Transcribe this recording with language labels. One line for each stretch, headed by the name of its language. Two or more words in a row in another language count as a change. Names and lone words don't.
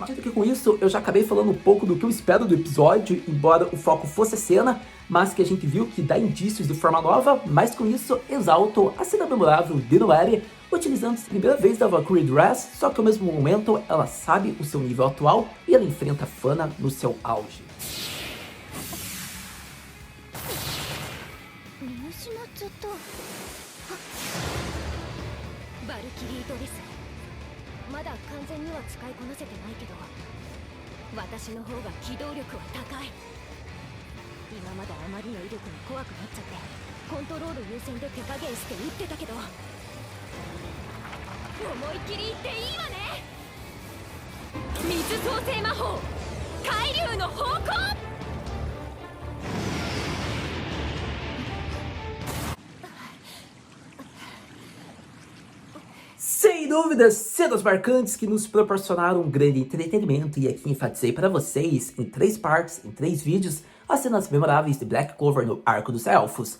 Portuguese: Acredito que com isso eu já acabei falando um pouco do que eu espero do episódio, embora o foco fosse a cena, mas que a gente viu que dá indícios de forma nova, mas com isso exalto a cena memorável de Noelle, utilizando a primeira vez da Valkyrie Dress, só que ao mesmo momento ela sabe o seu nível atual e ela enfrenta a Fana no seu auge.
Japanese: バルキリードレスまだ完全には使いこなせてないけど私の方が機動力は高い今まであまりの威力に怖くなっちゃってコントロール優先で手加減して撃ってたけど思いっきりいっていいわね水創生魔法海流の方向
Portuguese: Sem dúvidas, cenas marcantes que nos proporcionaram um grande entretenimento, e aqui enfatizei para vocês, em 3 partes, em 3 vídeos, as cenas memoráveis de Black Clover no Arco dos Elfos.